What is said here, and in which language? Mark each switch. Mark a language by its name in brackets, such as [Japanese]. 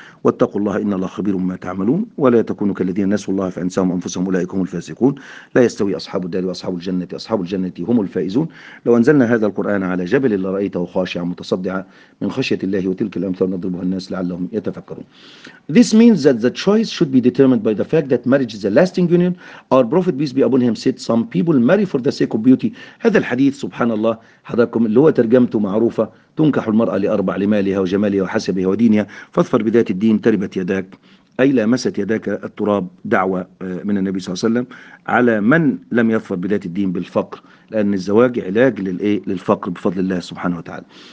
[Arabic] واتقوا الله إن الله خبير بما تعملون، ولا تكونوا كالذين نسوا الله فأنساهم أنفسهم أولئك هم الفاسقون. لا يستوي أصحاب الدار وأصحاب الجنة، أصحاب الجنة هم الفائزون. لو أنزلنا هذا القرآن على جبل لرأيته خاشعا متصدعا من خشية الله، وتلك الأمثال نضربها الناس لعلهم يتفكرون. [English] This means that the choice should be determined by the fact that marriage is a lasting union. Our Prophet peace be upon him said some people marry for the sake of beauty. [Arabic] هذا الحديث سبحان الله حضراتكم اللي هو ترجمته معروفة، تنكح المرأة لأربع، لمالها وجمالها وحسبها ودينها، فاظفر بذات الدين تربت يداك، أي لمست يداك التراب. دعوة من النبي صلى الله عليه وسلم على من لم يظفر بذات الدين بالفقر، لأن الزواج علاج للفقر بفضل الله سبحانه وتعالى.